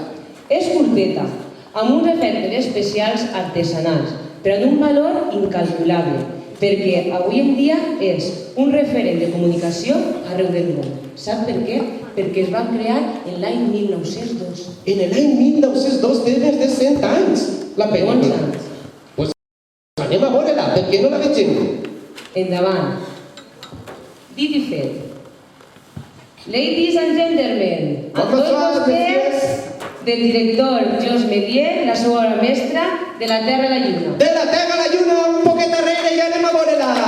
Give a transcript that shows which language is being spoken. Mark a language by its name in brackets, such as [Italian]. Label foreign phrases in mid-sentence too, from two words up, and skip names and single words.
[Catalan] És curteta, amb uns efectes especials artesanals, però d'un valor incalculable, perquè avui en dia és un referent de comunicació arreu del món. Sap per què? Perquè es va crear en l'any 1902. En l'any 1902 té més de 100 anys, la pel·lícula. Pues anem a veure-la, perquè no la vegem. Endavant. Dit i fet. [English] Ladies and gentlemen, [Catalan] amb tots vostès, del director Georges Méliès, la seva obra mestra, de la Terra a la Lluna. De la Terra a la Lluna, un poquet darrere i anem a veure-la.